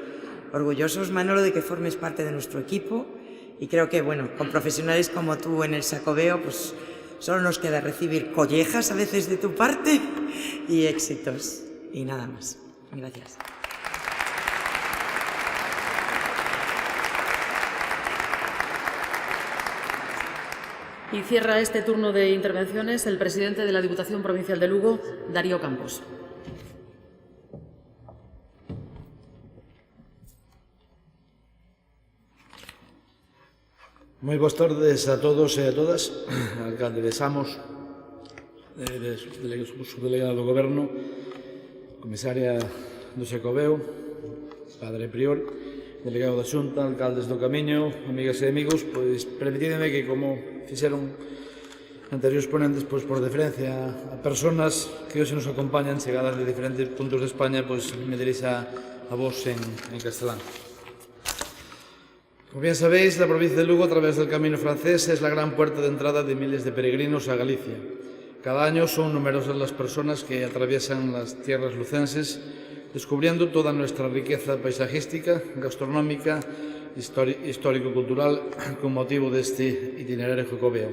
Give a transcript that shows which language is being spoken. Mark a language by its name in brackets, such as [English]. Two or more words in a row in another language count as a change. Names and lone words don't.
[Spanish] Orgullosos, Manolo, de que formes parte de nuestro equipo, y creo que, bueno, con profesionales como tú en el Xacobeo, pues solo nos queda recibir collejas a veces de tu parte y éxitos. Y nada más. Gracias. Y cierra este turno de intervenciones el presidente de la Diputación Provincial de Lugo, Darío Campos. [Galician] Moi boas tardes a todos e a todas, alcalde de Samos, subdelegado do Goberno, comisaria do Xacobeo, padre Prior, delegado da Xunta, alcaldes do Camiño, amigas e amigos, pois permitideme que, como fixeron anteriores ponentes, pois por deferencia a personas que hoxe nos acompañan chegadas de diferentes puntos de España, pois me dirixa a vos en castelán. [Spanish] Como bien sabéis, la provincia de Lugo, a través del camino francés, es la gran puerta de entrada de miles de peregrinos a Galicia. Cada año son numerosas las personas que atraviesan las tierras lucenses, descubriendo toda nuestra riqueza paisajística, gastronómica, histórico-cultural, con motivo de este itinerario jacobeo.